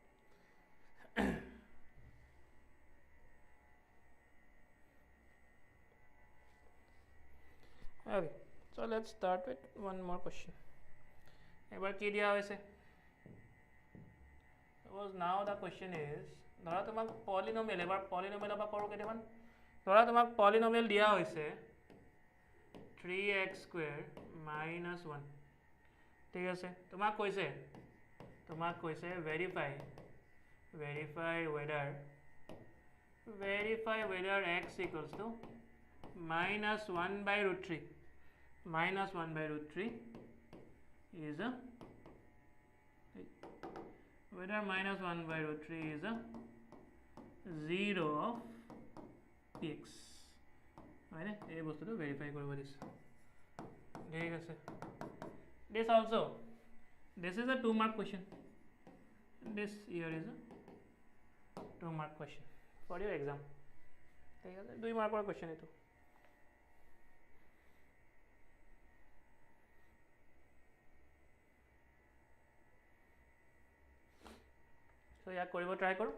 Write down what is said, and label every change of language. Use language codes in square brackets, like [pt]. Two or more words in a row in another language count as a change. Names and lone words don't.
[en] Okay, so let's start with one more question. [as] এবাৰ কি দিয়া হৈছে? [en] Suppose now the question is, [as] ধৰা তোমাক পলিনমিয়েল, এবাৰ পলিনমিয়েলৰ পৰা কৰোঁ কেইটামান। ধৰা তোমাক পলিনমিয়েল দিয়া হৈছে 3x [en] square minus [as] 1। ঠিক আছে, তোমাক কৈছে [en] verify whether x equals to minus 1 by root 3 is a whether minus 1 by root 3 is a 0 of px. [as] মানে এই বস্তুটো ভেৰিফাই কৰিব দিছে। ঠিক আছে, [en] this is a 2 mark question. This here is a 2 mark question for your exam. [as] ঠিক আছে, 2 মাৰ্কৰ question এইটো। So ইয়াক কৰিব ট্ৰাই কৰোঁ।